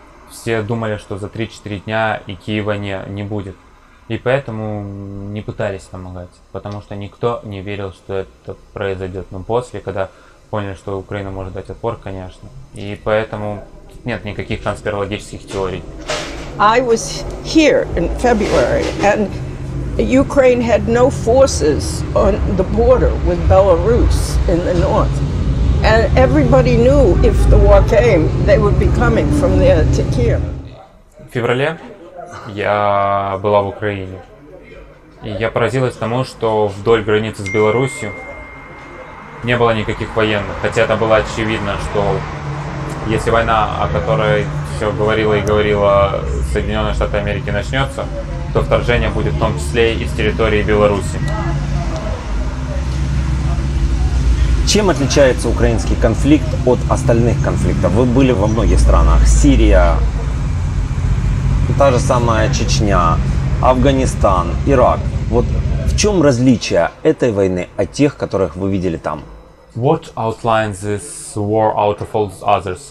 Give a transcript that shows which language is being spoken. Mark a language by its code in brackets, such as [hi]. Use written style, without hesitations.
[ru] Все думали, что за 3-4 дня и Киева не будет. И поэтому не пытались помогать, потому что никто не верил, что это произойдет. Но после, когда поняли, что Украина может дать отпор, конечно. И поэтому нет никаких конспирологических теорий. [en] I was here in February, and Ukraine had no forces on the border with Belarus in the north. And everybody knew if the war came, they would be coming from there to Kiev. [ru] В феврале я была в Украине. И я поразилась тому, что вдоль границы с Беларусью не было никаких военных. Хотя это было очевидно, что если война, о которой все говорила и говорила Соединенные Штаты Америки, начнется, то вторжение будет в том числе и с территории Беларуси. Чем отличается украинский конфликт от остальных конфликтов? Вы были во многих странах. Сирия, та же самая Чечня, Афганистан, Ирак. Вот в чем различие этой войны от тех, которых вы видели там? [en] What outlines this war out of all others?